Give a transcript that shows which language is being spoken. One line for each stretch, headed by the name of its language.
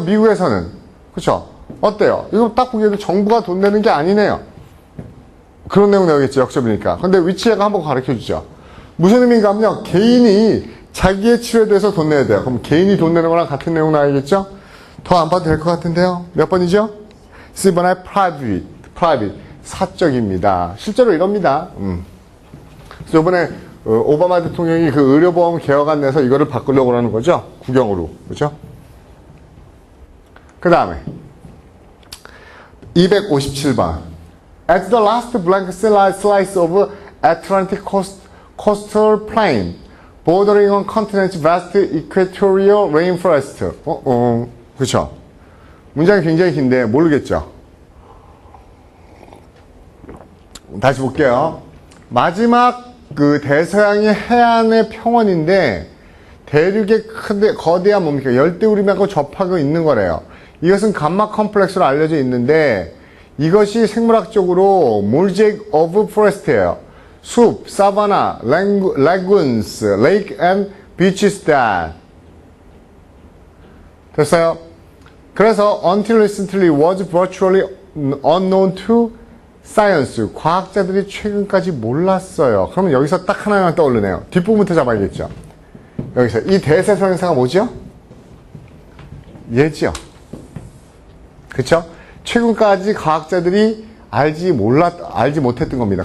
Korean: 미국에서는, 그쵸? 어때요? 이거 딱 보기에도 정부가 돈 내는 게 아니네요. 그런 내용 나오겠죠, 역접이니까. 근데 위치가 한번 가르쳐 주죠. 무슨 의미인가 하면요, 개인이 자기의 치료에 대해서 돈 내야 돼요. 그럼 개인이 돈 내는 거랑 같은 내용 나와야겠죠? 더 안 봐도 될 것 같은데요? 몇 번이죠? C번에 private. 사적입니다. 실제로 이럽니다. 그래서 이번에 오바마 대통령이 그 의료보험 개혁안 내서 이거를 바꾸려고 하는 거죠? 국영으로. 그죠? 그 다음에 257번.
English: At the last blank slice of Atlantic coastal plain bordering on continent's vast equatorial rainforest.
Korean: 그쵸? 문장이 굉장히 긴데 모르겠죠? 다시 볼게요. 마지막 그 대서양의 해안의 평원인데 대륙의 거대한 뭡니까? 열대우림하고 접하고 있는 거래요. 이것은 감마 컴플렉스로 알려져 있는데 이것이 생물학적으로
English: mosaic of forest
Korean: 예요. 숲, 사바나,
English: lagoons, lake and beaches that.
Korean: 됐어요? 그래서
English: until recently was virtually unknown to science.
Korean: 과학자들이 최근까지 몰랐어요. 그러면 여기서 딱 하나만 떠오르네요. 뒷부분부터 잡아야겠죠. 여기서 이 대세선 행사가 뭐죠? 얘죠. 그쵸? 최근까지 과학자들이 알지 못했던 겁니다.